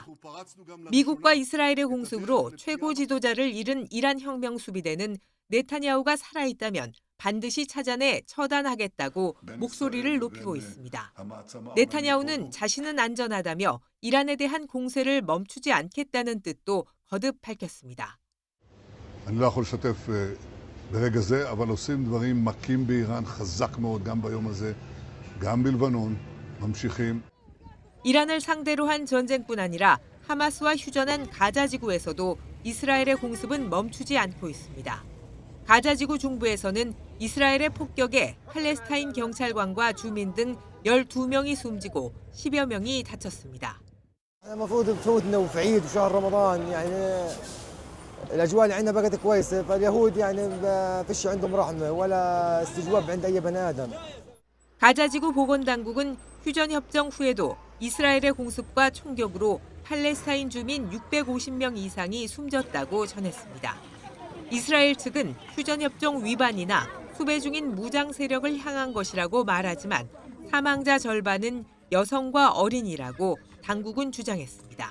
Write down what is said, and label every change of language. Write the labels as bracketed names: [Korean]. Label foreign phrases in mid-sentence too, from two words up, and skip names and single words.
[Korean] 미국과 이스라엘의 공습으로 최고 지도자를 잃은 이란 혁명 수비대는 네타냐후가 살아있다면 반드시 찾아내 처단하겠다고 목소리를 높이고 있습니다. 네타냐후는 자신은 안전하다며 이란에 대한 공세를 멈추지 않겠다는 뜻도 거듭 밝혔습니다. [Hebrew] ברגע זה, אבל עושים דברים מכים באיראן חזק מאוד גם ביום הזה, גם בלבנון, ממשיכים. [Korean] 이란을 상대로 한 전쟁뿐 아니라 하마스와 휴전한 가자지구에서도 이스라엘의 공습은 멈추지 않고 있습니다. 가자지구 중부에서는 이스라엘의 폭격에 팔레스타인 경찰관과 주민 등 12명이 숨지고 10여 명이 다쳤습니다. [Arabic] الأجواء اللي عندنا بقت كويسة فاليهود يعني فيش عندهم رحمة ولا استجواب عند أي بني آدم. [Korean] 가자지구 보건당국은 휴전 협정 후에도 이스라엘의 공습과 총격으로 팔레스타인 주민 650명 이상이 숨졌다고 전했습니다. 이스라엘 측은 휴전 협정 위반이나 수배 중인 무장 세력을 향한 것이라고 말하지만 사망자 절반은 여성과 어린이라고 당국은 주장했습니다.